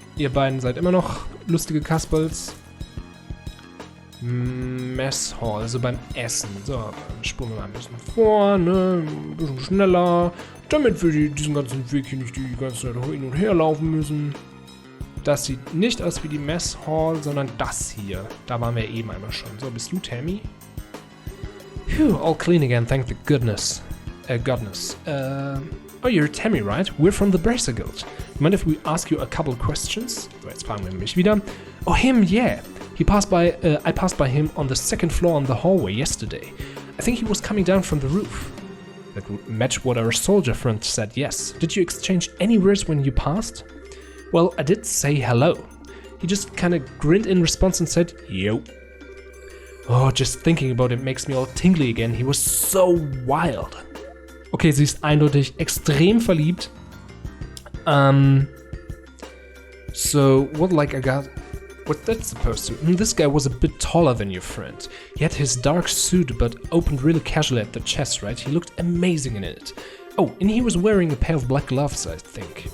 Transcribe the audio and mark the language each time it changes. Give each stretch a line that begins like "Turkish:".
German: Ihr beiden seid immer noch lustige Kasperls. Mess Hall, also beim Essen. So, dann spulen wir mal ein bisschen vor, ne? Ein bisschen schneller, damit wir diesen ganzen Weg hier nicht die ganze Zeit hin und her laufen müssen. Das sieht nicht aus wie die Mess Hall, sondern das hier. Da waren wir eben einmal schon. So, bist du Tammy?
English: Phew, all clean again, thank the goodness. Oh, you're Tammy, right? We're from the Bracer Guild. Mind if we ask you a couple questions?
German: So, jetzt fragen wir mich wieder.
English: Oh, him, yeah. I passed by him on the 2nd floor on the hallway yesterday. I think he was coming down from the roof. That would match what our soldier friend said, yes. Did you exchange any words when you passed? Well, I did say hello. He just kinda grinned in response and said, yo. Oh, just thinking about it makes me all tingly again. He was so wild.
German: Okay, sie ist eindeutig extrem verliebt.
English: So, what's that supposed to? This guy was a bit taller than your friend. He had his dark suit, but opened really casually at the chest, right? He looked amazing in it. Oh, and he was wearing a pair of black gloves, I think.